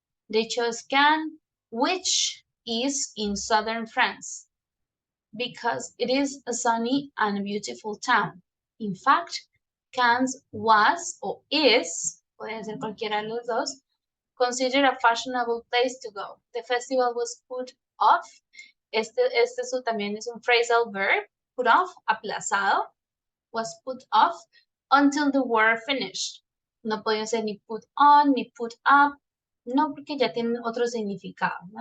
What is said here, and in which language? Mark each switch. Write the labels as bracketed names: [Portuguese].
[English] They chose Cannes, which is in southern France, because it is a sunny and beautiful town. In fact, Cannes was or is, [Spanish] puede ser cualquiera de los dos, [English] considered a fashionable place to go. The festival was put off. [Spanish] Este también es un phrasal verb. Put off, aplazado. [English] Was put off until the war finished. [Spanish] No podía ser ni put on, ni put up. No, porque ya tienen otro significado, ¿no?